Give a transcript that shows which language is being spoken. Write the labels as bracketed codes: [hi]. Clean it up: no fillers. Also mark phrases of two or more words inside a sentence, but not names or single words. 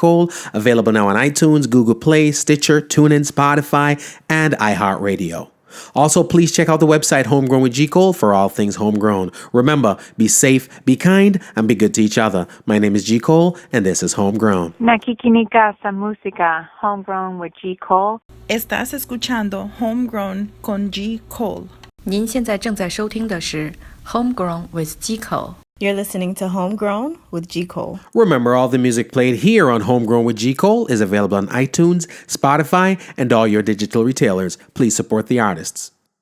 [en] Cole, available now on iTunes, Google Play, Stitcher, TuneIn, Spotify, and iHeartRadio. Also, please check out the website Homegrown with G. Cole for all things homegrown. Remember, be safe, be kind, and be good to each other. My name is G. Cole, and this is Homegrown. [tl] Nakikinig sa música Homegrown with G. Cole. [es] Estás escuchando Homegrown con G. Cole. [zh] 您现在正在收听的是 Homegrown with G. Cole. [en] You're listening to Homegrown with G. Cole. Remember, all the music played here on Homegrown with G. Cole is available on iTunes, Spotify, and all your digital retailers. Please support the artists.